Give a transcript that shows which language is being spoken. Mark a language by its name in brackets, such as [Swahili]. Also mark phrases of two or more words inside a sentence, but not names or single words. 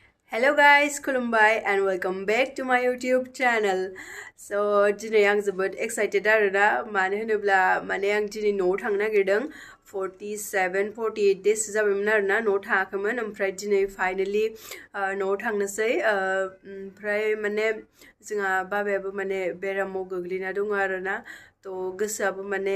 [English] Hello guys, Kulumbai and welcome back to my YouTube channel. So today I'm [Bodo] जोबोद excited आरोना मानो होनोब्ला माने आं दिनै न'आव थांनो नागिरदों 47-48 days जाबायमोन आरोना न'आव थाङाखैमोन ओमफ्राय दिनै फाइनाली न'आव थांनोसै ओमफ्राय माने जोंहा बाबायाबो माने बेरामाव गोग्लैना दङ आरोना थ' गोसोआबो माने